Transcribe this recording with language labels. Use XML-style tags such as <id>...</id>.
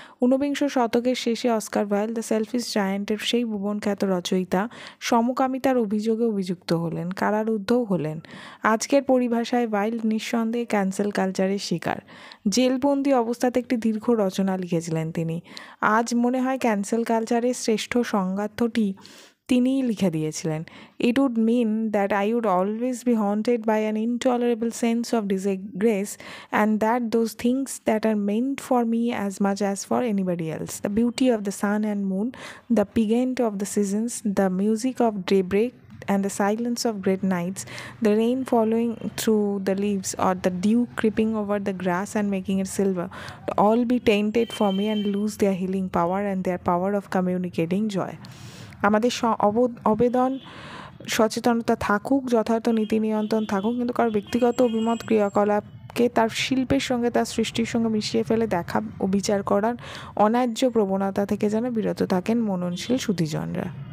<bn>ঊনবিংশ শতকের শেষে অস্কার ওয়াইল্ড, দ্য সেলফিশ জায়ান্টের সেই ভুবনখ্যাত রচয়িতা সমকামিতার অভিযোগে অভিযুক্ত হলেন, কারারুদ্ধও হলেন। আজকের পরিভাষায় ওয়াইল্ড নিঃসন্দেহে ক্যান্সেল কালচারের শিকার। জেলবন্দি অবস্থাতে একটি দীর্ঘ রচনা লিখেছিলেন তিনি। আজ মনে হয় ক্যান্সেল কালচারের শ্রেষ্ঠ সংজ্ঞার্থটি তিনিই লিখে দিয়েছিলেন।</bn> <en>It would mean that I would always be haunted by an intolerable sense of disgrace, and that those things that are meant for me as much as for anybody else, the beauty of the sun and moon, the pageant of the seasons, the music of daybreak and the silence of great nights, the rain following through the leaves, or the dew creeping over the grass and making it silver, to all be tainted for me and lose their healing power and their power of communicating joy.</en> <bn>আমাদের অবেদন সচেতনতা থাকুক, যথার্থ নীতি নিয়ন্ত্রণ থাকুক, কিন্তু কারো ব্যক্তিগত অভিমত ক্রিয়াকলাপকে তার শিল্পের সঙ্গে, তার সৃষ্টির সঙ্গে মিশিয়ে ফেলে দেখা ও বিচার করার অন্যায্য প্রবণতা থেকে যেন বিরত থাকেন মননশীল সুধীজনরা।</bn>